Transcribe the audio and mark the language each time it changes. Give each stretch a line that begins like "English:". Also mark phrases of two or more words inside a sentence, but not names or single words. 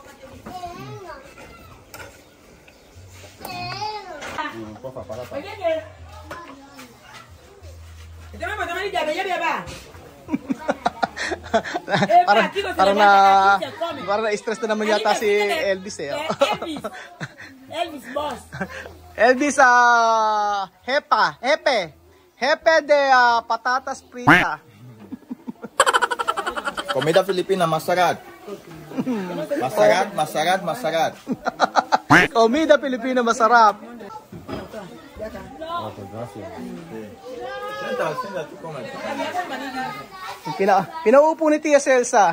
Filipino: Parang na-stress na naman yata si Elvis Elvis boss.
Spanish: Elvis Hepe de patatas frita. Comida Filipina, masarap.
Filipino: Masarap.
Spanish: Comida Filipina masarap. Senta, tú comes.
Filipino: Pinaupo ni Tia Celsa.